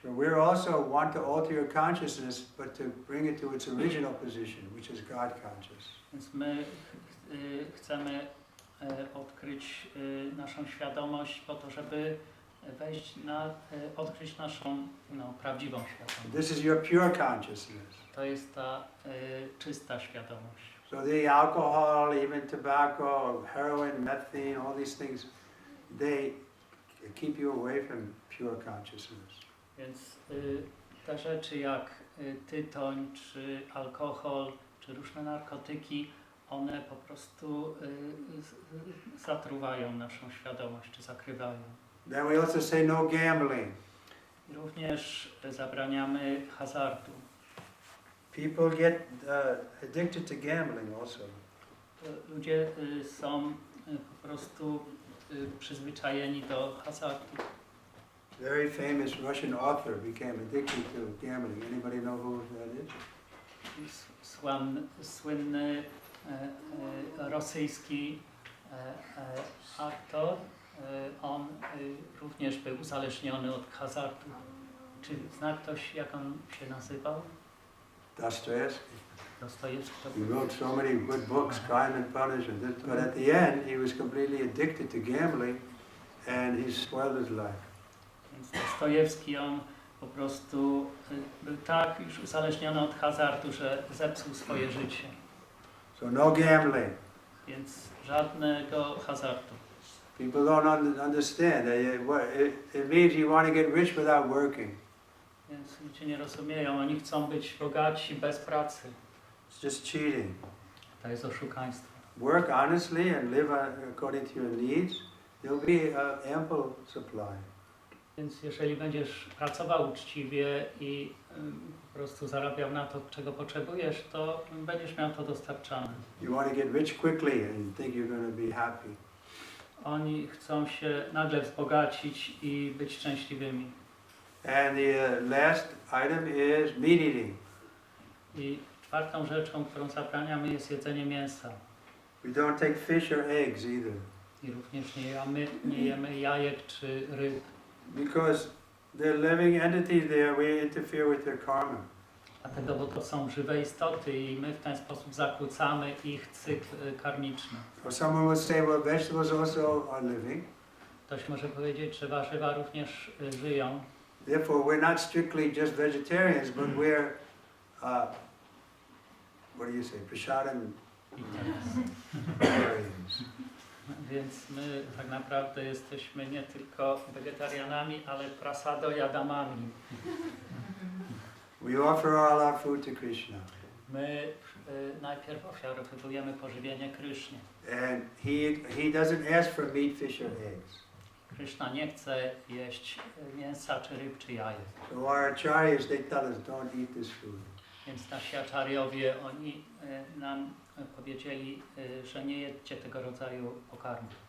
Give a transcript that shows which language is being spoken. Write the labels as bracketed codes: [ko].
[en] So we also want to alter your consciousness, but to bring it to its original position, which is God conscious. [pl] Więc my chcemy odkryć naszą świadomość po to, żeby wejść odkryć naszą prawdziwą świadomość. [en] This is your pure consciousness. [pl] To jest ta czysta świadomość. [en] So the alcohol, even tobacco, heroin, methane, all these things, they keep you away from pure consciousness. [pl] Więc te rzeczy jak tytoń, czy alkohol, czy różne narkotyki, one po prostu zatruwają naszą świadomość, czy zakrywają. [en] Then we also say no gambling. [pl] I również zabraniamy hazardu. [en] People get addicted to gambling also. [pl] Ludzie są po prostu przyzwyczajeni do hazardu. [en] Very famous Russian author became addicted to gambling. Anybody know who that is? [pl] Słynny rosyjski aktor, on również był uzależniony od hazardu. Czy zna ktoś, jak on się nazywał? [en] Dostoevsky. [pl] Dostojewski. [en] He wrote so many good books, Crime and Punishment, but at the end he was completely addicted to gambling and he spoiled his life. [pl] Więc Dostojewski, on po prostu był tak już uzależniony od hazardu, że zepsuł swoje życie. [en] So no gambling. [pl] Więc żadnego hazardu. [en] People don't understand. It means you want to get rich without working. [pl] Więc ludzie nie rozumieją, oni chcą być bogaci bez pracy. [en] It's just cheating. [pl] To jest oszukaństwo. [en] Work honestly and live according to your needs. There'll be ample supply. [pl] Więc jeżeli będziesz pracował uczciwie i po prostu zarabiał na to, czego potrzebujesz, to będziesz miał to dostarczane. [en] You want to get rich quickly and think you're going to be happy. [pl] Oni chcą się nagle wzbogacić i być szczęśliwymi. [en] And the last item is meat eating. [pl] I czwartą rzeczą, którą zabraniamy, jest jedzenie mięsa. [en] We don't take fish or eggs either. [pl] I również nie jemy jajek czy ryb. [en] Because they're living entities there, we interfere with their karma. [pl] Dlatego, bo to są żywe istoty i my w ten sposób zakłócamy ich cykl karmiczny. [en] Or someone would say, well, vegetables also are living. [pl] Ktoś może powiedzieć, że warzywa również żyją. [en] Therefore, we're not strictly just vegetarians, but we're, what do you say, prasadam vegetarians. [pl] Więc my tak naprawdę jesteśmy nie tylko wegetarianami, ale prasado jadamami. [en] We offer all our food to Krishna. [pl] My najpierw ofiarowujemy pożywienie Krysznie. [en] And he doesn't ask for meat, fish or eggs. [pl] Kryszna nie chce jeść mięsa, czy ryb, czy jajek. [en] So our acharyas, they tell us, don't eat this food. [pl] Więc nasi acharyowie, oni nam powiedzieli, że nie jedzcie tego rodzaju pokarmu.